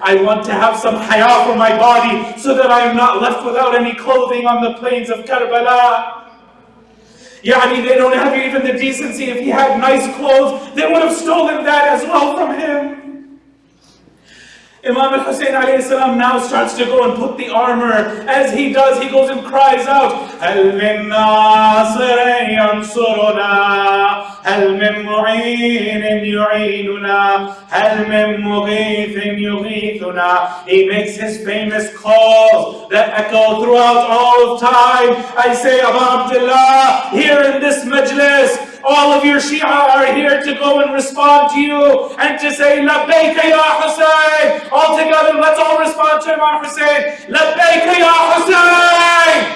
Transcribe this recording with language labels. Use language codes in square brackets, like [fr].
[en] I want to have some haya for my body so that I am not left without any clothing on the plains of Karbala. Yani, they don't have even the decency. If he had nice clothes, they would have stolen that as well from him. Imam al-Hussein alayhi salam now starts to go and put the armor. As he does, he goes and cries out, [ar] هَلْ مِن نَاصِرٍ يَنْصُرُنَا هَلْ مِن مُعِينٍ يُعِينُنَا هَلْ مِن مُغِيثٍ يُغِيثُنَا. [en] He makes his famous calls that echo throughout all of time. I say, Abu Abdullah, here in this majlis, all of your Shi'a are here to go and respond to you and to say, Labbayka ya Hussein. All together, let's all respond to Imam Hussein. Labbayka ya Hussein.